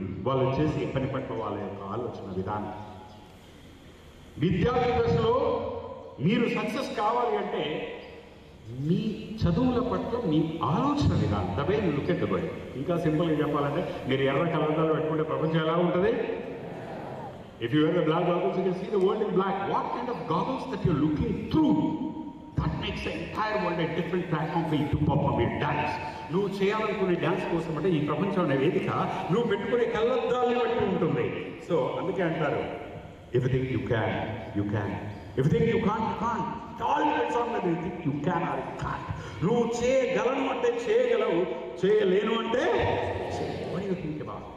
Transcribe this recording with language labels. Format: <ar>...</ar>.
<te>వాళ్ళు చేసే పని పట్ల వాళ్ళ యొక్క ఆలోచన విధానం. విద్యార్థి దశలో మీరు సక్సెస్ కావాలి అంటే మీ చదువుల పట్ల మీ ఆలోచన విధానం,</te> <en>The way you look at the world.</en> <te>ఇంకా సింపుల్గా చెప్పాలంటే మీరు ఎర్ర కళ్ళద్దాలు పెట్టుకుంటే ప్రపంచం ఎలా ఉంటుంది?</te> <en>If you wear the black goggles, you can see the world in black. What kind of goggles that you're looking through? That makes the entire world a different platform for you to perform your dance.</en> <te>నువ్వు చేయాలనుకునే dance కోసం అంటే ఈ ప్రపంచం అనే వేదిక నువ్వు పెట్టుకునే కళ్ళద్దాలని బట్టి ఉంటుంది. సో అందుకే అంటారు,</te> <en>if you think you can, you can. If you think you can't, you can't. It all depends on whether you think you can or you can't.</en> <te>నువ్వు చేయగలను అంటే చేయగలవు, చేయలేను అంటే</te> <en>what do you think about?</en>